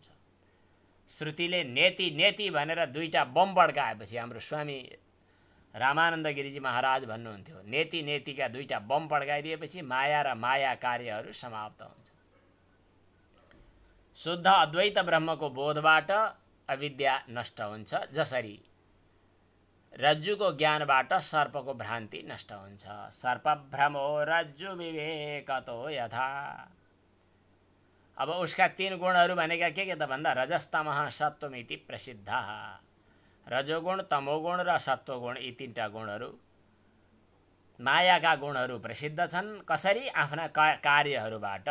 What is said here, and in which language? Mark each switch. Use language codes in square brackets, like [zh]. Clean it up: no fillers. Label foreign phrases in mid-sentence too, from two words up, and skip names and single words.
[ne] श्रुतिले नेति नेति भनेर दुईटा बम पड्काएपछि हाम्रो स्वामी रामानन्द गिरिजी महाराज भन्नुहुन्थ्यो, नेति नेतिका दुईटा बम पड्काइदिएपछि माया र माया कार्यहरू समाप्त हुन्छ। शुद्ध अद्वैत ब्रह्मको बोधबाट अविद्या नष्ट हुन्छ। जसरी रज्जुको ज्ञानबाट सर्पको भ्रान्ति नष्ट हुन्छ। [sa] सर्पभ्रमो रज्जु विवेकतो यथा। [ne] अब उसका तीन गुणहरू भनेका के त भन्दा [sa] रजस्तमः सत्वमिति प्रसिद्ध। [ne] रजोगुण, तमोगुण र सत्वगुण, यी तीनटा गुणहरू मायाका गुणहरू प्रसिद्ध छन्। कसरी? आफ्ना कार्यहरूबाट।